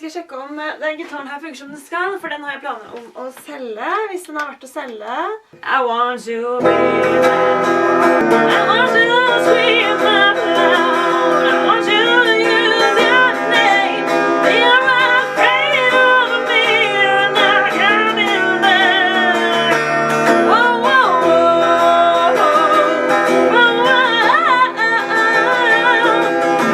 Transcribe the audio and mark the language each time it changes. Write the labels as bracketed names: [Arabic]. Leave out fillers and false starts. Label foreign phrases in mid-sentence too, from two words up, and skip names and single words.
[Norwegian] skal jeg sjekke om den gitaren her funker som den skal, for den har jeg planer om å selge, hvis den har vært å selge. [English] I want you to be I want you to scream out loud. I want you to use your name. You're afraid of me, and I can't be there. Oh, oh, oh, oh, oh, oh.